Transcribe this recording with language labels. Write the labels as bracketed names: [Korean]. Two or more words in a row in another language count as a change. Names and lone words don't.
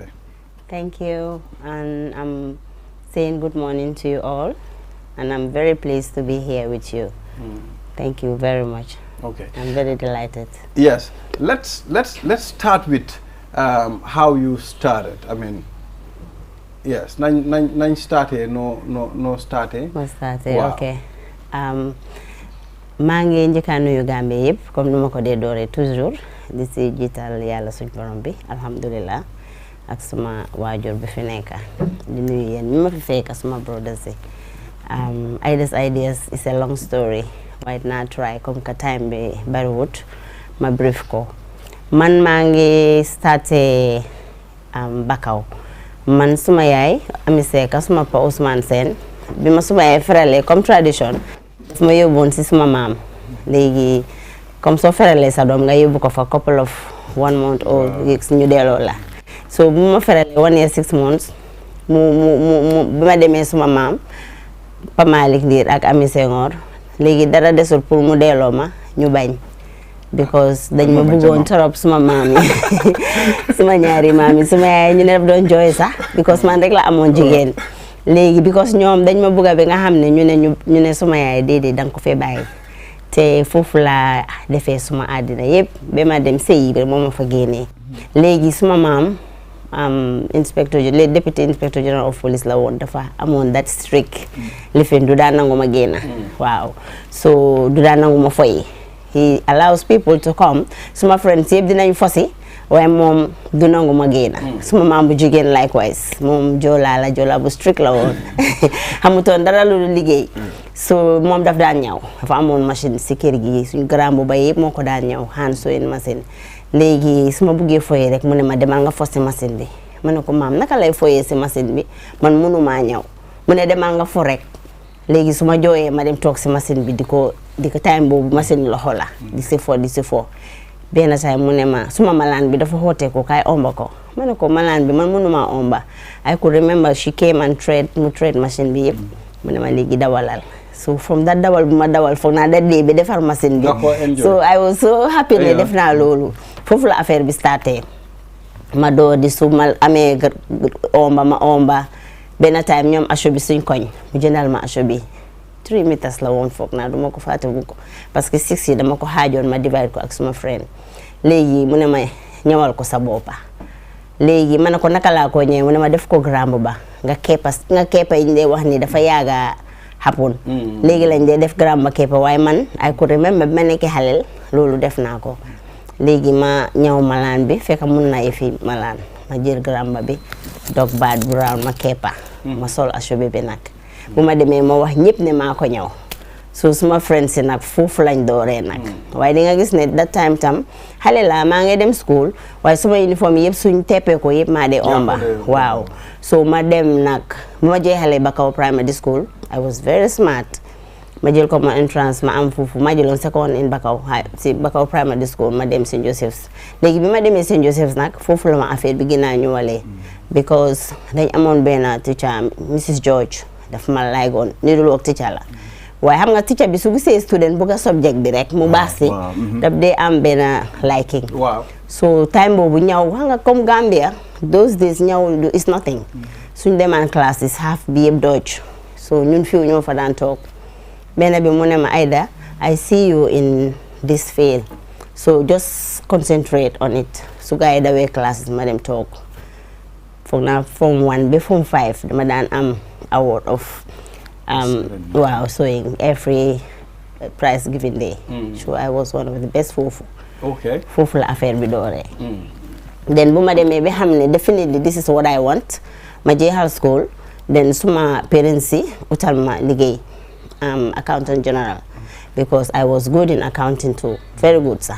[English] Thank you, and I'm saying good morning to you all, and I'm very pleased to be here with you. Thank you very much. Okay. I'm very delighted. Yes. Let's start with how you started. I mean, yes, nine started, no started. No started. Wow. Okay. [Wolof] maa ngi njëkk a nuyu Gambie yëpp comme nu ma ko dee dooree toujours di si jiital yàlla suñ borom bi alhamdulillah ak suma waajur bi fi nekk di nuyu yéen mi ma fi fekk suma brothers yi. [English] Ida's Ideas is a long story [Wolof] waaye naa try [French] comme que [Wolof] time bi bariwut ma brief ko. Man maa ngi starté Bakaw man suma yaay Ami Seka suma pa Ousmane Sen bi ma suma yaay ferale comme tradition daf ma yóbboon si suma maam léegi comme soo ferale sa doom nga yóbbu ko fa [English] couple of 1 month old weeks [Wolof] ñu delloo la so bu ma ferale [English] 1 year 6 months [Wolof] mu bi ma demee suma maam Pa Malick Ndir ak Ami Senghor léegi dara desul pour mu delloo ma ñu bañ because dañ ma bëggoon torop suma maam yi suma ñaari maam yi suma yaay ñu ne daf doon jooy sax because man rek la amoon jigéen léegi because ñoom dañ ma bëgga bi nga xam ne ñu ne suma yaay déedéet danga ko fee bàyyi te foofu laa defee suma àddina yëpp ba ma dem sëyi bi moo ma fa génnee léegi suma maam [English] deputy inspector general of police [Wolof] la woon dafa amoon [English] that strict [Wolof] lifin du daan nangu ma génn waaw so du daan nangu ma foyi. [English] He allows people to come. [Wolof] Suma friends yëpp dinañ fosi waaye moom du nangu ma génn. Suma maam bu jigéen likewise moom Joola bu strict la woon xamutoon dara lu liggéey so moom daf daan ñaw dafa amoon machine si kër gi suñu grand bu bay yëpp moo ko daan ñaw [English] hand sewing machine [Wolof] léegi su ma buggee foyee rek mu ne ma demal nga fos si machine bi ma ne ko maam naka lay foyee si machine bi man mënumaa ñaw mu ne demal nga fo rek léegi su ma jooyee ma dem toog si machine bi di ko time boobu machine loxo la di si fo benn saa mu ne ma suma malaan bi dafa xoote ko kaay omba ko ma ne ko malaan bi man mënuma omba [English] I could remember she came and [Wolof] mu trade machine bi yëpp mu ne ma léegi dawalal [English] so from that [Wolof] dawal bu ma dawal foog naa da dee bi defar machine bi [English] so I was so happy [Wolof] ne def naa loolu foofu la affaire bi starté ma doo di su ma amee ma omba benn time ñoom acho bi suñ koñ mu jëndal ma acho bi 3 meters la woon foog naa duma ko fàtte bu ko parce que 6 yi dama ko xaajoon ma divide ko ak suma friend léegi mu ne ma ñëwal ko sa boppa léegi ma ne ko naka laa ko ñëwee mu ne ma def ko grand ba nga keppa yi ñu dee wax ni dafa yaaga happen léegi lañ dee def grand ba keppa waaye man [English] I could remember [Wolof] bi ma nekkee xaleel loolu def naa ko léegi ma ñëw malaan bi fekk mun naa yëfi malaan ma jël grand ba bi dog baat brown ma keppa ma sol acho bi nag bu ma demee ma wax ñëpp ne maa ko ñëw so suma friends yi nag foofu lañ dooree nag waaye di nga gis ne [English] that time [Wolof] tam xale la maa ngi dem school waaye suma uniforme yëpp suñ teppee ko yëpp maa dee omba waaw so ma dem nag bu ma jeexalee Bakaw primary school [English] I was very smart [Wolof] ma jël ko ma entrance ma am foofu ma jëloon [English] second in Bakaw [Wolof] si Bakaw primary school ma dem St. Joseph's léegi bi ma demee St. Joseph's nag foofu la ma affaire bi gën a ñëwalee because dañ amoon benn teacher Mrs. George daf ma laagoon nirul ak teacher la waaye xam nga teacher bi su gisee student bëgg a subject bi rek mu baax si daf dee am benn liking so time boobu ñaw xam nga comme Gambia [English] those days [Wolof] ñaw [English] is nothing [Wolof] suñ demaan classes half bi yëpp Dutch so ñun fiw ñoo fa daan toog benn bi mu ne ma Aida [English] I see you in this field so just concentrate on it [Wolof] su gaa yi dawee classes ma dem toog foog naa form 1 ba form 5 dama daan am [English] award of wow sewing every prize giving day so I was one of the best [Wolof] foofu foofu la affaire bi dooree then bu ma demee ba xam ne [English] definitely this is what I want [Wolof] ma jeexal school then suma parents yi utal ma liggéey accountant general [English] because I was good in accounting too very good sax